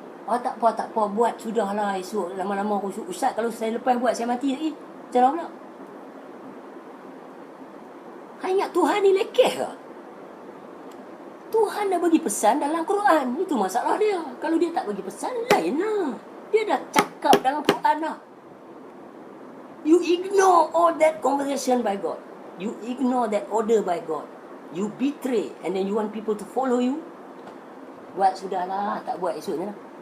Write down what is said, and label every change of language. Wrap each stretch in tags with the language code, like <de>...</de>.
<ms>Oh tak apa, buat sudahlah esok lama-lama khusyuk. Ustaz kalau saya lepas buat saya mati lagi. Macam mana pula? Ingat Tuhan ni lekeh ke? Tuhan dah bagi pesan dalam Quran. Itu masalah dia. Kalau dia tak bagi pesan, lain lah. Dia dah cakap dalam Quran lah.</ms> <en>You ignore all that conversation by God. You ignore that order by God. You betray and then you want people to follow you.</en> <ms>Buat sudahlah, tak buat esoknya lah.</ms>